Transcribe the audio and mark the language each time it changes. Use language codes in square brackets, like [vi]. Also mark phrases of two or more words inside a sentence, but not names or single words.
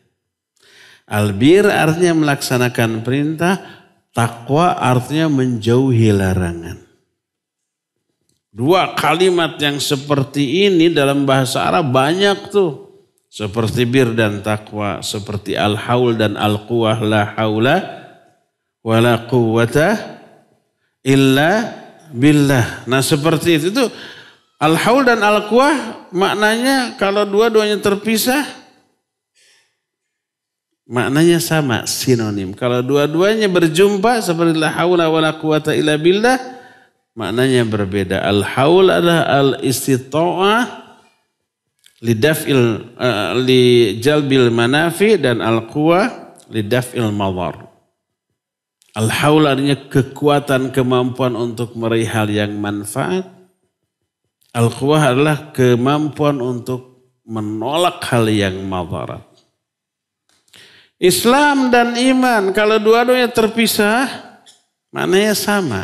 [id] Albir artinya melaksanakan perintah, takwa artinya menjauhi larangan. Dua kalimat yang seperti ini dalam bahasa Arab banyak tuh. Seperti bir dan takwa, seperti al-haul dan al-quwah, [ar] لا حول ولا قوة إلا بالله. [id] Nah seperti itu tuh, al-haul dan al-quwah maknanya kalau dua-duanya terpisah, maknanya sama, sinonim. Kalau dua-duanya berjumpa seperti [ar] لا حول ولا قوة إلا بالله, [id] maknanya berbeda. [ar] Al-haul adalah الاستطاعة لجلب المنافع dan القوة لدفع المضار. [id] Al-haul artinya kekuatan, kemampuan untuk meraih hal yang manfaat. Al-quwah adalah kemampuan untuk menolak hal yang madarat. Islam dan iman kalau dua-duanya terpisah maknanya sama.